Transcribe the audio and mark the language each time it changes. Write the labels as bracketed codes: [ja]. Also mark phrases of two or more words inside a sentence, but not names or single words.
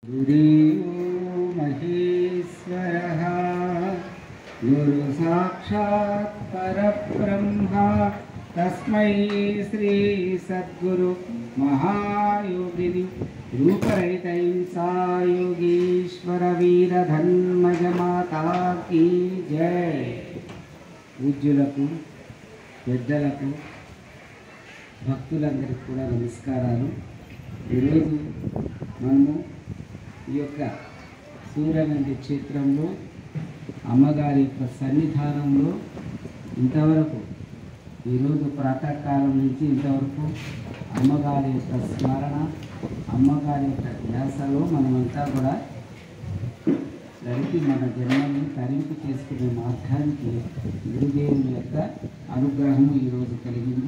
[sa] गुरुदेवो महेश्वरः गुरु साक्षात् परब्रह्म तस्मै श्री सद्गुरु महायोगिनि रूपरहितहिंसा योगीश्वर वीरधन्मज [hi] माता की जय। [te] పూజ్యులకు పెద్దలకు భక్తులందరికీ కూడా నమస్కారాలు। ఈరోజు మనము ఈ యొక్క సూర్యనంది క్షేత్రంలో అమ్మగారి యొక్క సన్నిధానంలో ఇంతవరకు ఈరోజు ప్రాతకాలం నుంచి ఇంతవరకు అమ్మగారి యొక్క స్మరణ, అమ్మగారి యొక్క ధ్యాసలో మనమంతా కూడా గడిపి మన జన్మని తరింపు చేసుకునే మార్గానికి గురుదేవుని యొక్క అనుగ్రహము ఈరోజు కలిగింది।